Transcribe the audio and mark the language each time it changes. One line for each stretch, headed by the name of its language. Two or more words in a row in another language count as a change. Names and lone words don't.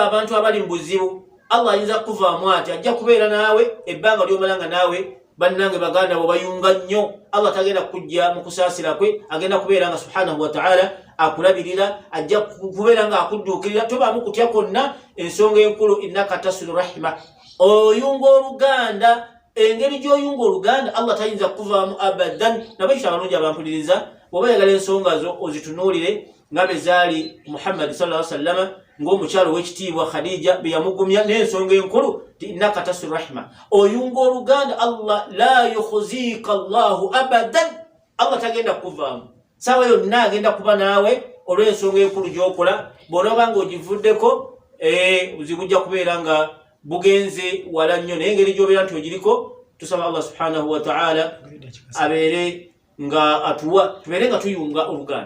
Ganda: abantu abali mu buzibu, Allah ayinza kuvaamu ati ajja kubeera naawe ebbanga ly'omalanga naawe bannange baganda bo bayunga nnyo, Allah tagenda kujja mu kusaasira kwe, agenda kubeera nga
Arabic: سبحانه وتعالى
Ganda: akulabirira, ajja kubeera nga akudduukirira, tobaamu kutya konna, ensonga enkulu
Arabic: إنك تصل الرحم,
Ganda: oyunga oluganda, engeri gy'oyunga oluganda Allah tayinza kuvaamu abadan. Nabakita abalungi abampuliriza, bw'oba yagala ensonga zo ozitunuulire nga bwe zaali Muhammad
Arabic: صلى الله عليه وسلم
Ganda: ng'omukyalo w'ekitiibwa Khadija bye yamugumya n'ensonga enkulu ti
Arabic: إنك تصل الرحم,
Ganda: oyunga oluganda,
Arabic: الله لا يخزيك الله أبدا,
Ganda: Allah tagenda kuvaamu, sawa yonna agenda kuba naawe olw'ensonga enkulu gy'okola. Bw'onoba ng'ogivuddeko bujja kubeera nga bugenze wala nnyo, naye engeri gy'obeera nti ogiriko, tusaba Allah
Arabic: سبحانه وتعالى
Ganda: abeere nga atuwa, tubeere nga tuyunga oluganda.